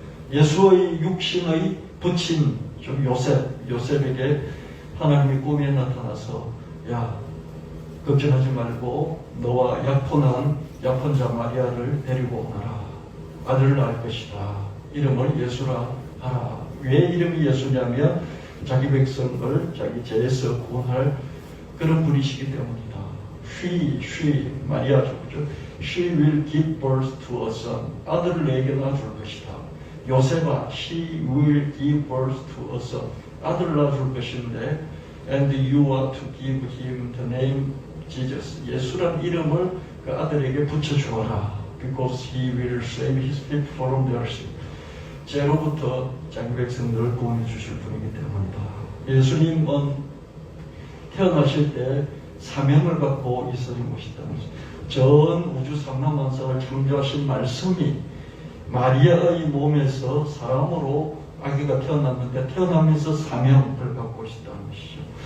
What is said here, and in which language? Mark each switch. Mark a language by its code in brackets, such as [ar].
[ko] 예수의 육신의 부친 요셉에게 하나님이 꿈에 나타나서 야, 걱정하지 말고 너와 약혼자 마리아를 데리고 오너라. 아들을 낳을 것이다. 이름을 예수라 하라. 왜 이름이 예수냐면 자기 백성을 자기 죄에서 구원할 그런 분이시기 때문이다. She 마리아죠. 그죠? [en] She will give birth to a son. [ko] 아들을 내게 낳아줄 것이다. 요셉아, [en] she will give birth to a son. [ko] 아들을 낳아줄 것인데, [en] and you are to give him the name Jesus. [ko] 예수란 이름을 그 아들에게 붙여주어라. [en] Because he will save his people from their sin. [ko] 죄로부터 자기 백성들을 구원해 주실 분이기 때문이다. 예수님은 태어나실 때 사명을 갖고 있어진 것이다. 전 우주 삼라만상을 창조하신 말씀이 마리아의 몸에서 사람으로 아기가 태어났는데 태어나면서 사명을 갖고 있었다는 것이죠.